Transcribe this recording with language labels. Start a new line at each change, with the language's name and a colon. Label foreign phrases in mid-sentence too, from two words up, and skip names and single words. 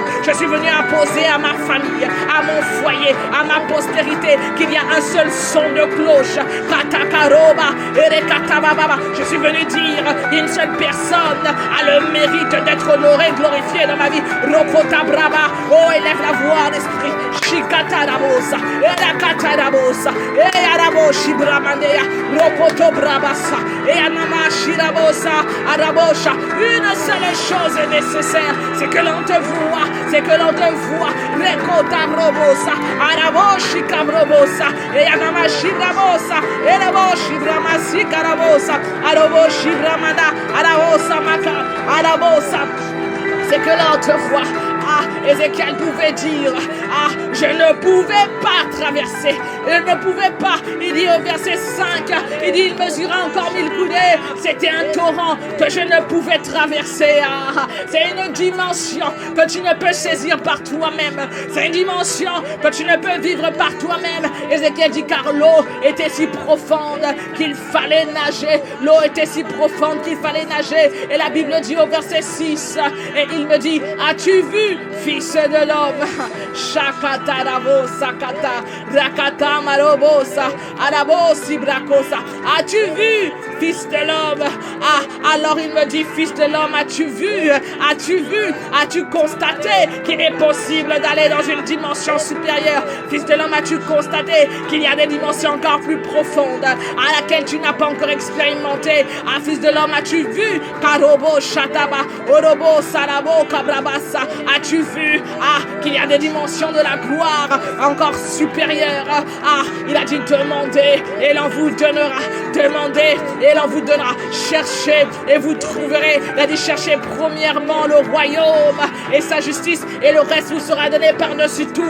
French: Je suis venu imposer à ma famille, à mon foyer, à ma postérité qu'il y a un seul son de cloche. Katakaroba et Rekatababa. Je suis venu dire une seule personne a le mérite d'être honorée, glorifiée dans ma vie. Rokota Braba. Oh, élève la voix d'esprit. Shikatarabosa. Et Rakatarabosa. Et Araboshi Bramandea. Rokoto Brabasa. Et Anama Shirabosa. Arabosha. Une seule chose est nécessaire. C'est que l'on te voit. C'est que l'on te voit. Rekota Brobosa. Araboshi Kabrobosa. Et Anama Shirabosa. Et Araboshi Bramasi Karabosa. Araboshi Bramanda. Arabosa Maka. Arabosa. C'est que l'on te voit. Ézéchiel pouvait dire, je ne pouvais pas traverser. Je ne pouvais pas. Il dit au verset 5, il dit, il mesurait encore 1000 coudées. C'était un torrent que je ne pouvais traverser. C'est une dimension que tu ne peux saisir par toi-même. C'est une dimension que tu ne peux vivre par toi-même. Ézéchiel dit, car l'eau était si profonde qu'il fallait nager. L'eau était si profonde qu'il fallait nager. Et la Bible dit au verset 6, et il me dit, as-tu vu, fils de l'homme? Shakata rabosa kata rakata marobosa arabosi brakosa. As-tu vu, fils de l'homme? Alors il me dit, fils de l'homme, as-tu vu? As-tu constaté qu'il est possible d'aller dans une dimension supérieure? Fils de l'homme, as-tu constaté qu'il y a des dimensions encore plus profondes à laquelle tu n'as pas encore expérimenté? Fils de l'homme, as-tu vu? Karobo shataba orobo sarabo kabrabasa. As-tu vu qu'il y a des dimensions de la gloire encore supérieures? Il a dit, demandez et l'on vous donnera. Demandez et l'on vous donnera. Cherchez et vous trouverez. Il a dit, cherchez premièrement le royaume et sa justice, et le reste vous sera donné par-dessus tout.